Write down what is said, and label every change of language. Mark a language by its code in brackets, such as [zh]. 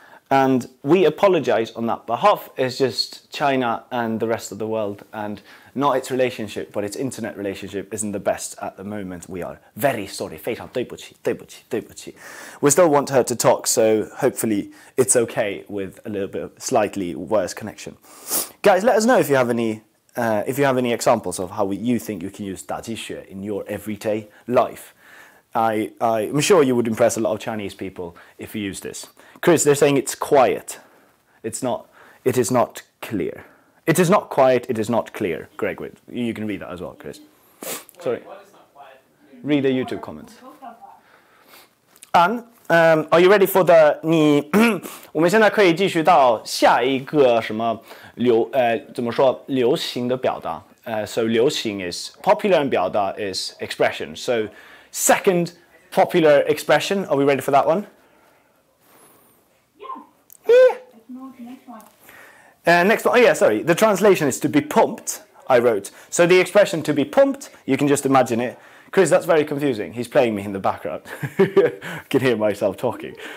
[en] And we apologize on that behalf. It's just China and the rest of the world, and not its relationship, but its internet relationship isn't the best at the moment. We are very sorry. [zh] 非常对不起, 对不起, 对不起. [en] We still want her to talk, so hopefully it's okay with a little bit of slightly worse connection. Guys, let us know if you have any examples of how you think you can use 打鸡血 in your everyday life. I'm sure you would impress a lot of Chinese people if you use this. Chris, they're saying it's quiet. It is not clear. It is not quiet, it is not clear. Greg, wait, you can read that as well, Chris. Sorry. What is not quiet? Read the YouTube comments. Anne, are you ready for the [zh] 我们现在可以继续到下一个什么怎么说流行的表达 [en] so 流行 is popular and 表达 is expression. So second popular expression, are we ready for that one? Yeah. Let's move to the next one. Next one, oh yeah, sorry. The translation is to be pumped, I wrote. So the expression to be pumped, you can just imagine it. Chris, that's very confusing. He's playing me in the background. I can hear myself talking.